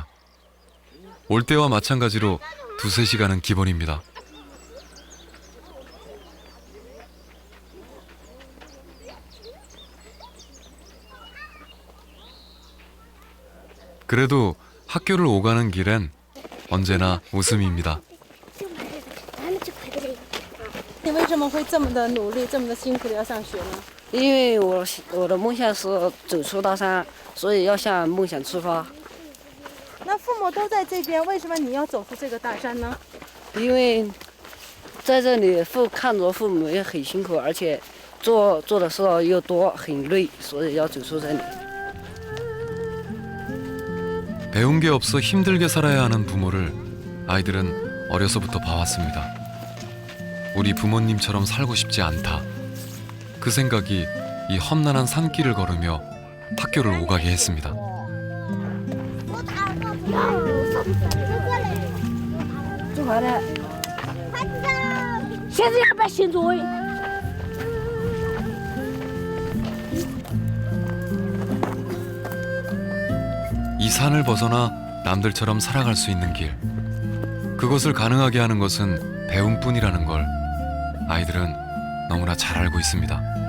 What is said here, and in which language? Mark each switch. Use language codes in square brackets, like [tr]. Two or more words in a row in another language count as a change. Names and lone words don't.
[ko] 올 때와 마찬가지로 2~3시간은 기본입니다. 그래도 학교를 오가는 길엔 언제나 웃음입니다. [zh] 你为什么会这么的努力，这么的辛苦的要上学呢？因为我的梦想是走出大山，所以要向梦想出发。那父母都在这边，为什么你要走出这个大山呢？因为在这里看着父母也很辛苦，而且做的事又多，很累，所以要走出这里。 [ko] 배운 게 없어 힘들게 살아야 하는 부모를 아이들은 어려서부터 봐왔습니다. 우리 부모님처럼 살고 싶지 않다. 그 생각이 이 험난한 산길을 걸으며 학교를 오가게 했습니다. [zh] 做好了。现在要不要写作业？ [ko] 이 산을 벗어나 남들처럼 살아갈 수 있는 길. 그것을 가능하게 하는 것은 배움뿐이라는 걸 아이들은 너무나 잘 알고 있습니다.